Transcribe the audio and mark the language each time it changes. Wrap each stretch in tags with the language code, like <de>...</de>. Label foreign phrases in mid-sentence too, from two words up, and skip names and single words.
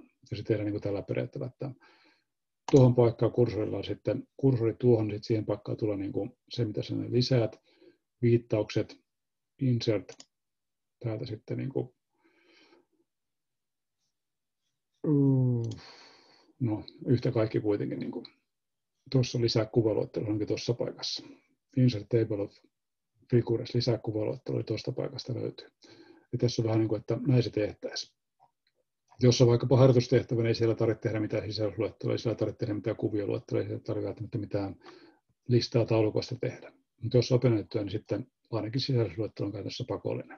<fi>Ja se tehdään niin kuin tällä periaatteella, että tuohon paikkaan kursorilla sitten, kursori tuohon, niin sitten siihen paikkaan tulee niin kuin se, mitä sinne lisäät, viittaukset, insert, täältä sitten niin kuin, no yhtä kaikki kuitenkin niin kuin, tuossa lisää kuvaluettelo onkin tuossa paikassa.</fi> <en>Insert table of figures,</en> <fi>lisää kuvaluettelo tuosta paikasta löytyy. Ja tässä on vähän niin kuin, että näin se tehtäisiin. Jos on vaikkapa harjoitustehtävä, niin ei siellä tarvitse tehdä mitään sisällysluetteloa, ei siellä tarvitse tehdä mitään kuvioluetteloa, ei siellä tarvitse mitään listaa taulukosta tehdä. Mutta jos opinnäytetyö, niin sitten ainakin sisällysluettelo on käytössä pakollinen.</fi>